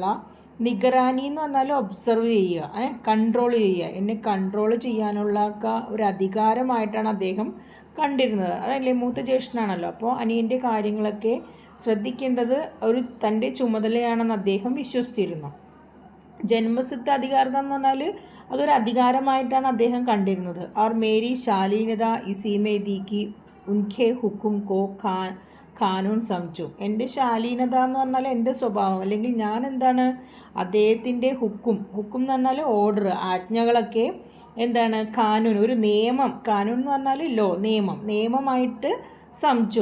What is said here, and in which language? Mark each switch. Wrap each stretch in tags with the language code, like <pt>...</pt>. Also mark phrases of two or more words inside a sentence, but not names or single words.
<ml>നിഗറാനി എന്ന് പറഞ്ഞാൽ ഒബ്സർവ് ചെയ്യുക, കൺട്രോൾ ചെയ്യുക, എന്നെ കൺട്രോൾ ചെയ്യാനുള്ള ഒരു അധികാരമായിട്ടാണ് അദ്ദേഹം കണ്ടിരുന്നത്. അതല്ലേ, മൂത്ത ജ്യേഷ്ഠനാണല്ലോ, അപ്പോൾ അനിയൻ്റെ കാര്യങ്ങളൊക്കെ ശ്രദ്ധിക്കേണ്ടത് തൻ്റെ ചുമതലയാണെന്ന് അദ്ദേഹം വിശ്വസിച്ചിരുന്നു. ജന്മസിദ്ധ അധികാരം എന്ന് പറഞ്ഞാൽ അതൊരു അധികാരമായിട്ടാണ് അദ്ദേഹം കണ്ടിരുന്നത്.</ml> <hi>और मेरी शालीनता इसी में थी कि उनके हुक्म को क़ानून समझूँ.</hi> <ml>എൻ്റെ ശാലീനത എന്ന് പറഞ്ഞാൽ എൻ്റെ സ്വഭാവം, അല്ലെങ്കിൽ ഞാൻ എന്താണ് അദ്ദേഹത്തിൻ്റെ ഹുക്കും എന്ന് പറഞ്ഞാൽ ഓർഡർ, ആജ്ഞകളൊക്കെ എന്താണ് ഖാനൂൻ, ഒരു നിയമം. ഖാനൂൻ എന്ന് പറഞ്ഞാൽ ലോ, നിയമമായിട്ട് സംജു.</ml>